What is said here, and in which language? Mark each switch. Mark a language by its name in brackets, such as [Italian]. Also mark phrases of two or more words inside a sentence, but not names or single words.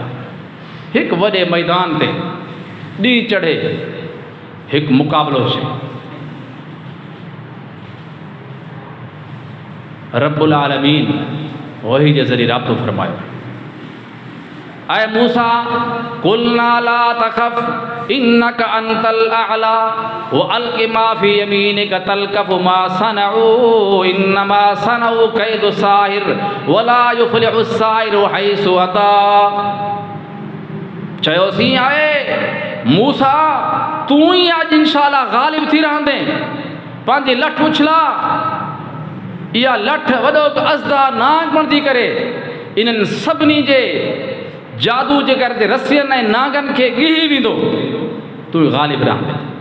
[Sindhi] हिकु वॾे मैदान ते ॾींहुं चढ़े हिकु मुक़ाबलो थियो। [Arabic] رب العالمين [Sindhi] वही जे ज़रिए राब्तो फरमायो ऐं मूसा [Arabic] قلنا لا تخف إنك أنت الأعلى وألق ما في يمينك تلقف ما صنعوا إنما صنعوا كيد ساحر ولا يفلح ساحر حيث أتى. [Sindhi] चयोसीं आहे मूसा तूं ई अॼु इंशाअल्लाह ग़ालिब थी रहंदे। पंहिंजी लठ उछला, इहा लठ वॾो अज़दा नाग बणिजी करे इन्हनि सभिनी जे जादू जे करे रसियनि ऐं नागनि खे ॻिही वेंदो, तूं ग़ालिब रहंदे।